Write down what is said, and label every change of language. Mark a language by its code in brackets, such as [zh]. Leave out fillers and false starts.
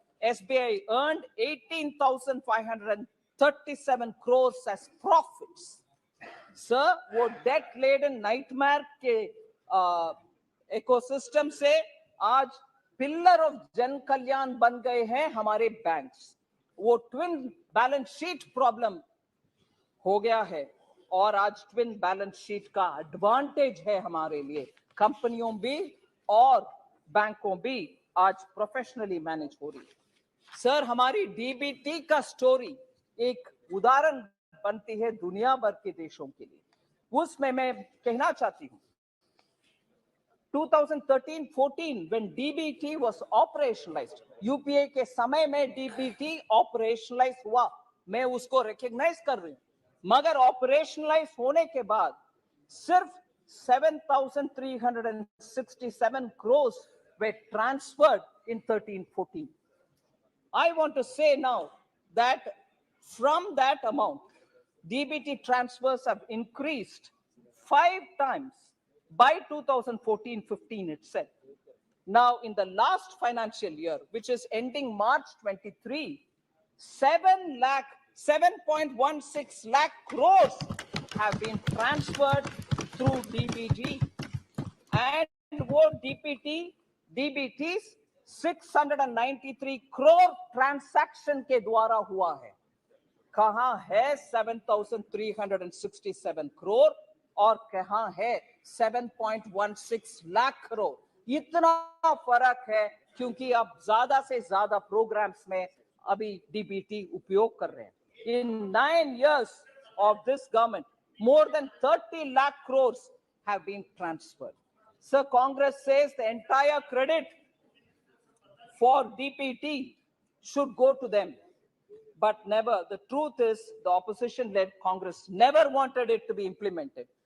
[en] SBI earned 18,537 crores as profits. [hi] Sir, वो date laden nightmare के ecosystem से आज पिलर ऑफ जन कल्याण बन गए हैं हमारे बैंक्स। वो ट्विन बैलेंस शीट प्रॉब्लम हो गया है और आज ट्विन बैलेंस शीट का एडवांटेज है हमारे लिए। कंपनियों भी और बैंकों भी आज प्रोफेशनली मैनेज हो रही है। सर, हमारी डीबीटी का स्टोरी एक उदाहरण बनती है दुनिया भर के देशों के लिए। उसमें मैं कहना चाहती हूं 2013-14 [en] when DBT was operationalized, [hi] UPA के समय में डीबीटी ऑपरेशनलाइज हुआ, मैं उसको रिकॉग्नाइज कर रही हूं। मगर ऑपरेशनलाइज होने के बाद सिर्फ 7,367 [en] crores were transferred in 13-14. I want to say now that from that amount, DBT transfers have increased 5 times by 2014-15 itself. Now, in the last financial year, which is ending March 23, 7.16 lakh crores have been transferred through DBG, and [hi] वो DBTs 693 crore transaction के द्वारा हुआ है. कहां है 7,367 crore और कहां है 7.16 लाख करोड़? इतना फर्क है क्योंकि अब ज्यादा से ज्यादा प्रोग्राम्स में अभी डीबीटी उपयोग कर रहे हैं. [en] In 9 years of this government, more than 30 lakh crores have been transferred. So Congress says the entire credit for DPT should go to them. But never. The truth is, the opposition-led Congress never wanted it to be implemented.